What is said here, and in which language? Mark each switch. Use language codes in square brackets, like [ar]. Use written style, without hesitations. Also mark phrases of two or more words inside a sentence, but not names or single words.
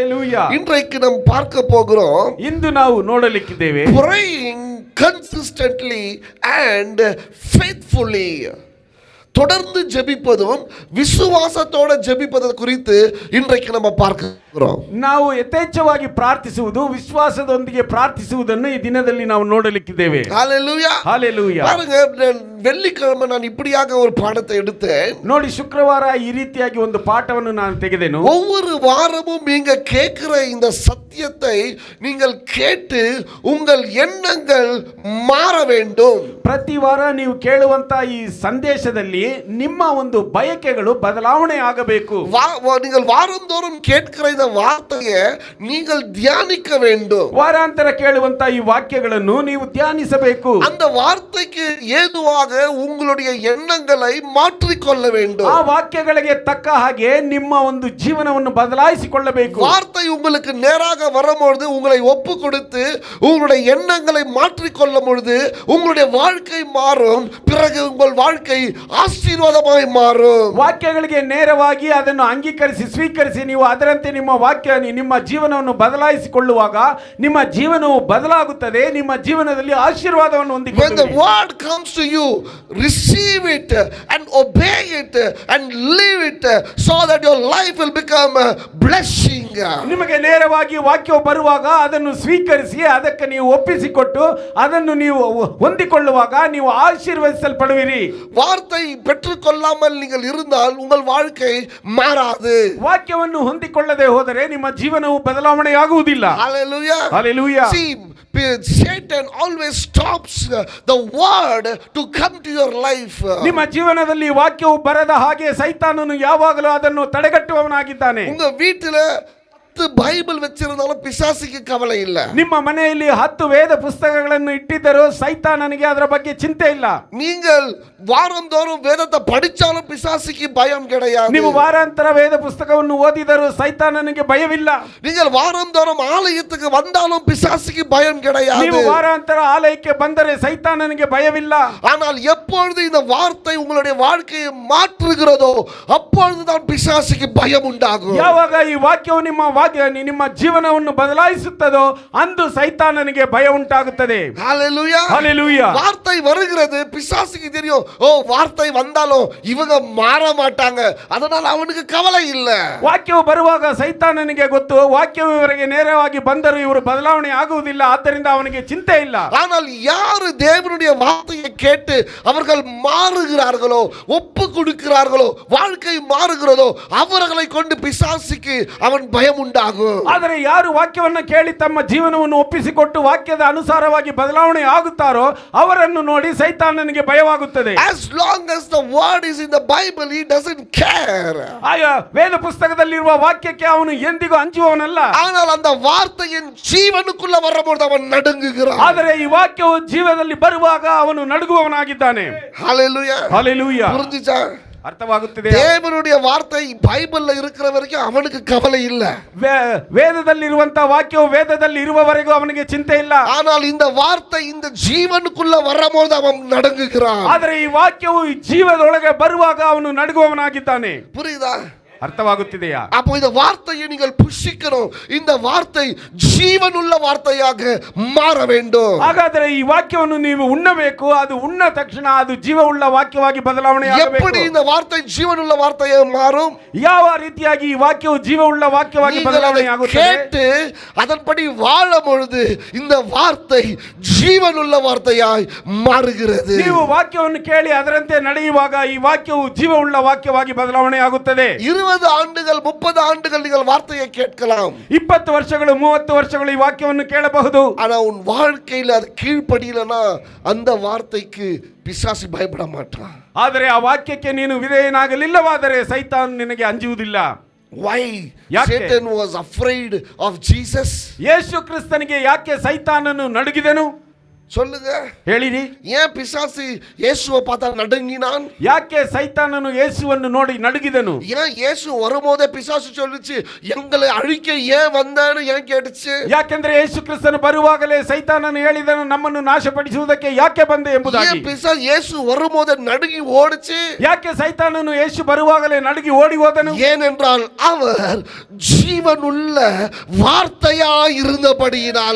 [en] Hallelujah. [ta] இன்றைக்கு நாம் பார்க்க போகிறோம். [kn] ಇಂದು ನಾವು ನೋಡಲಿಕ್ಕಿದ್ದೇವೆ. [en] Praying consistently and faithfully. [ta] தொடர்ந்து ஜெபிப்பதும் விசுவாசத்தோட ஜெபிப்பது குறித்து இன்றைக்கு நம்ம பார்க்கிறோம். [kn] ನಾವು ಯಥೇಚ್ಛವಾಗಿ ಪ್ರಾರ್ಥಿಸುವುದು ವಿಶ್ವಾಸದೊಂದಿಗೆ ಪ್ರಾರ್ಥಿಸುವುದನ್ನು ಈ ದಿನದಲ್ಲಿ ನಾವು ನೋಡಲಿಕ್ಕಿದ್ದೇವೆ. [ta] ஹalleluya. [en] Hallelujah. [ta] பாருங்க, வெள்ளிக்கிழமை நான் இப்படியாக ஒரு பாடத்தை எடுத்தேன். [kn] ನೋಡಿ, ಶುಕ್ರವಾರ ಈ ರೀತಿಯಾಗಿ ಒಂದು ಪಾಠವನ್ನು ನಾನು ತೆಗೆದೆನು. [ta] ஒவ்வொரு வாரமும் நீங்க கேட்கிற இந்த சத்தியத்தை நீங்கள் கேட்டு உங்கள் எண்ணங்கள் மாற வேண்டும். [kn] ಪ್ರತಿ ವಾರ ನೀವು ಕೇಳುವಂತ ಈ ಸಂದೇಶದಲ್ಲಿ ನಿಮ್ಮ ಒಂದು ಬಯಕೆಗಳು ಬದಲಾವಣೆ ಆಗಬೇಕು. [ta] நீங்கள் வாரந்தோறும் கேட்கிற இந்த வார்த்தையை நீங்கள் தியானிக்க வேண்டும். [kn] ವಾರಾಂತರ ಕೇಳುವಂತ ಈ ವಾಕ್ಯಗಳನ್ನು ನೀವು ಧ್ಯಾನಿಸಬೇಕು. [ta] அந்த வார்த்தைக்கு ஏதுவாக உங்களுடைய எண்ணங்களை மாற்றிக்கொள்ள வேண்டும். [kn] ಆ ವಾಕ್ಯಗಳಿಗೆ ತಕ್ಕ ಹಾಗೆ ನಿಮ್ಮ ಒಂದು ಜೀವನವನ್ನು ಬದಲಾಯಿಸಿಕೊಳ್ಳಬೇಕು. [ta] வார்த்தை உங்களுக்கு நேராக வரும்பொழுது உங்களை ஒப்பு கொடுத்து உங்களுடைய எண்ணங்களை மாற்றிக்கொள்ளும் பொழுது உங்களுடைய வாழ்க்கை மாறும். பிறகு உங்கள் வாழ்க்கை ஆசீர்வாதமாய் மாறும். [kn] ವಾಕ್ಯಗಳಿಗೆ ನೇರವಾಗಿ ಅದನ್ನು ಅಂಗೀಕರಿಸಿ ಸ್ವೀಕರಿಸಿ ನೀವು ಅದರಂತೆ ನಿಮ್ಮ ಜೀವನವನ್ನು ಬದಲಾಯಿಸಿಕೊಳ್ಳುವಾಗ ನಿಮ್ಮ ಜೀವನವು ಬದಲಾಗುತ್ತದೆ. ನಿಮ್ಮ ಜೀವನದಲ್ಲಿ ಆಶೀರ್ವಾದವನ್ನು [en] When the [kn] ಹೊಂದಿಕೊಳ್ಳುತ್ತೀರಿ. [en] word comes to you, receive it and obey it and live it so that your life will become a blessing. [kn] ನಿಮಗೆ ನೇರವಾಗಿ ವಾಕ್ಯವು ಬರುವಾಗ ಅದನ್ನು ಸ್ವೀಕರಿಸಿ ಅದಕ್ಕೆ ನೀವು ಒಪ್ಪಿಸಿಕೊಟ್ಟು ಅದನ್ನು ನೀವು ಹೊಂದಿಕೊಳ್ಳುವಾಗ ನೀವು ಆಶೀರ್ವದಿಸಲ್ಪಡುವಿರಿ. [ta] வார்த்தை பெற்றுக்கொள்ளாமல் நீங்கள் இருந்தால் உங்கள் வாழ்க்கை மாறாது. [kn] ವಾಕ್ಯವನ್ನು ಹೊಂದಿಕೊಳ್ಳದೆ ಹೋದರೆ ನಿಮ್ಮ ಜೀವನವು ಬದಲಾವಣೆಯಾಗುವುದಿಲ್ಲ. [en] Hallelujah. Hallelujah. See, Satan always stops the word to come to your life. [kn] ನಿಮ್ಮ ಜೀವನದಲ್ಲಿ ವಾಕ್ಯವು ಬರದ ಹಾಗೆ ಸೈತಾನನು ಯಾವಾಗಲೂ ಅದನ್ನು ತಡೆಗಟ್ಟುವವನಾಗಿದ್ದಾನೆ. [ta] உங்க வீட்டில பைபிள் வச்சிருந்தாலும் பிசாசுக்கு கவலை இல்ல. [kn] ನಿಮ್ಮ ಮನೆಯಲ್ಲಿ 10 ವೇದ ಪುಸ್ತಕಗಳನ್ನು ಇಟ್ಟಿದ್ದರೂ ಸೈತಾನನಿಗೆ ಅದರ ಬಗ್ಗೆ ಚಿಂತೆ ಇಲ್ಲ. [ta] நீங்கள் வாரந்தோறும் வேதத்தை படிச்சாலும் பிசாசுக்கு பயம் கிடையாது. [kn] ನೀವು ವಾರಾಂತರ ವೇದ ಪುಸ್ತಕವನ್ನು ಓದಿದರೂ ಸೈತಾನನಿಗೆ ಭಯವಿಲ್ಲ. [ta] நீங்கள் வாரந்தோறும் ஆலயத்துக்கு வந்தாலும் பிசாசுக்கு பயம் கிடையாது. [kn] ನೀವು ವಾರಾಂತರ ಆಲಯಕ್ಕೆ ಬಂದರೆ ಸೈತಾನನಿಗೆ ಭಯವಿಲ್ಲ. [ta] ஆனால் எப்பொழுது இந்த வார்த்தை உங்களுடைய வாழ்க்கையை மாற்றுகிறதோ அப்பொழுதுதான் பிசாசுக்கு பயம் உண்டாகும். [kn] ಯಾವಾಗ ಈ ವಾಕ್ಯವು ನಿಮ್ಮ ಜೀವನವನ್ನು ಬದಲಾಯಿಸುತ್ತದೋ ಅಂದು ಸೈತಾನನಿಗೆ ಭಯ ಉಂಟಾಗುತ್ತದೆ. [ta] ஹalleluya. [en] Hallelujah. [ta] வார்த்தை வருகிறது, பிசாசுக்கு தெரியும், ஓ வார்த்தை வந்தாலும் இவங்க மாற மாட்டாங்க, அதனால அவனுக்கு கவலை இல்ல. [kn] ವಾಕ್ಯವು ಬರುವಾಗ ಸೈತಾನನಿಗೆ ಗೊತ್ತು, ವಾಕ್ಯವು ಇವರಿಗೆ ನೇರವಾಗಿ ಬಂದರೂ ಇವರು ಬದಲಾವಣೆ ಆಗುವುದಿಲ್ಲ, ಆದ್ದರಿಂದ ಅವನಿಗೆ ಚಿಂತೆ ಇಲ್ಲ. [ta] ஆனால் யார் தேவனுடைய வார்த்தையை கேட்டு அவர்கள் மாறுகிறார்களோ, ஒப்பு கொடுக்கிறார்களோ, வாழ்க்கை மாறுகிறதோ அவர்களை கொண்டு பிசாசுக்கு அவன் பயம் உண்டாகும். [kn] ಆದರೆ ಯಾರು ವಾಕ್ಯವನ್ನು ಕೇಳಿ ತಮ್ಮ ಜೀವನವನ್ನು ಒಪ್ಪಿಸಿಕೊಟ್ಟು ವಾಕ್ಯದ ಅನುಸಾರವಾಗಿ ಬದಲಾವಣೆ ಆಗುತ್ತಾರೋ ಅವರನ್ನು ನೋಡಿ ಸೈತಾನನಿಗೆ ಭಯವಾಗುತ್ತದೆ. [en] As long as the word is in the Bible, he doesn't care. [kn] ಆಯಾ ವೇದ ಪುಸ್ತಕದಲ್ಲಿರುವ ವಾಕ್ಯಕ್ಕೆ ಅವನು ಎಂದಿಗೂ ಅಂಜುವವನಲ್ಲ. [ta] ஆனால் அந்த வார்த்தையின் ஜீவனுக்குள்ள வரும்போது அவன் நடுங்குகிறான். [kn] ಆದರೆ ಈ ವಾಕ್ಯವು ಜೀವನದಲ್ಲಿ ಬರುವಾಗ ಅವನು ನಡುಗುವವನಾಗಿದ್ದಾನೆ. [ta] ஹalleluya. [en] Hallelujah. [ta] புரிஞ்சுச்சா? [kn] ಅರ್ಥವಾಗುತ್ತಿದೆ. [ta] தேவனுடைய வார்த்தை பைபிள்ல இருக்கிற வரைக்கும் அவனுக்கு கவலை இல்ல. [kn] ವೇದದಲ್ಲಿರುವಂತ ವಾಕ್ಯವು ವೇದದಲ್ಲಿ ಇರುವವರೆಗೂ ಅವನಿಗೆ ಚಿಂತೆ ಇಲ್ಲ. [ta] ஆனால் இந்த வார்த்தை இந்த ஜீவனுக்குள்ள வரும்போது அவன் நடுங்குகிறான். [kn] ಆದರೆ ಈ ವಾಕ್ಯವು ಜೀವದೊಳಗೆ ಬರುವಾಗ ಅವನು ನಡುಗುವವನಾಗಿದ್ದಾನೆ. [ta] புரியுதா? [kn] ಅರ್ಥವಾಗುತ್ತಿದೆಯಾ? [ta] அப்போ இந்த வார்த்தையை நீங்கள் புஷிக்கணும். இந்த வார்த்தை ஜீவனுள்ள வார்த்தையாக மாற வேண்டும். [kn] ಹಾಗಾದರೆ ಈ ವಾಕ್ಯವನ್ನು ನೀವು ಉಣ್ಣಬೇಕು. ಅದು ಉಣ್ಣ ತಕ್ಷಣ ಅದು ಜೀವವುಳ್ಳ ವಾಕ್ಯವಾಗಿ ಬದಲಾವಣೆ ಆಗಬೇಕು. [ta] எப்படி இந்த வார்த்தை ஜீவனுள்ள வார்த்தையாக மாறும்? [kn] ಯಾವ ರೀತಿಯಾಗಿ ಈ ವಾಕ್ಯವು ಜೀವವುಳ್ಳ ವಾಕ್ಯವಾಗಿ ಬದಲಾವಣೆ ಆಗುತ್ತದೆ? [ta] கேட்டு அதன்படி வாழும் பொழுது இந்த வார்த்தை ஜீவனுள்ள வார்த்தையாய் மாறுகிறது. [kn] ನೀವು ವಾಕ್ಯವನ್ನು ಕೇಳಿ ಅದರಂತೆ ನಡೆಯುವಾಗ ಈ ವಾಕ್ಯವು ಜೀವವುಳ್ಳ ವಾಕ್ಯವಾಗಿ ಬದಲಾವಣೆ ಆಗುತ್ತದೆ. [ta] 20 ஆண்டுகள் 30 ஆண்டுகள் நீங்கள் வார்த்தையை கேட்கலாம். [kn] 20 ವರ್ಷಗಳು 30 ವರ್ಷಗಳು ಈ ವಾಕ್ಯವನ್ನು ಕೇಳಬಹುದು. [ta] ஆனா உன் வாழ்க்கையில அது கீழ்ப்படியலனா அந்த வார்த்தைக்கு பிசாசு பயப்பட மாட்டான். [kn] ಆದರೆ ಆ ವಾಕ್ಯಕ್ಕೆ ನೀನು ವಿಧೇಯನಾಗಲಿಲ್ಲವಾದರೆ ಸೈತಾನ್ ನಿನಗೆ ಅಂಜುವುದಿಲ್ಲ. [en] Why? Satan was afraid of Jesus. [kn] ಯೇಸು ಕ್ರಿಸ್ತನಿಗೆ ಯಾಕೆ ಸೈತಾನನು ನಡುಗಿದನು? [ta] சொல்லுங்க. [kn] ಹೇಳಿರಿ. [ta] ஏன் பிசாசு இயேசுவை பார்த்தா நடுங்கினான்? [kn] ಯಾಕೆ ಸೈತಾನನು ಯೇಸುವನ್ನು ನೋಡಿ ನಡುಗಿದನು? [ta] ஏன் இயேசு வரும்போதே பிசாசு சொல்லுச்சு எங்களை அழிக்க ஏன் வந்தான்னு ஏன் கேட்டுச்சு? [kn] ಯಾಕೆಂದ್ರೆ ಯೇಸು ಕ್ರಿಸ್ತನು ಬರುವಾಗಲೇ ಸೈತಾನನು ಹೇಳಿದನು ನಮ್ಮನ್ನು ನಾಶಪಡಿಸುವುದಕ್ಕೆ ಯಾಕೆ ಬಂದೆ ಎಂಬುದಾಗಿ. [ta] ஏன் பிசாசு இயேசு வரும்போதே நடுங்கி ஓடுச்சு? [kn] ಯಾಕೆ ಸೈತಾನನು ಯೇಸು ಬರುವಾಗಲೇ ನಡುಗಿ ಓಡಿ ಹೋದನು? [ta] ஏனென்றால் அவர் ஜீவனுள்ள வார்த்தையா இருந்தபடியினால.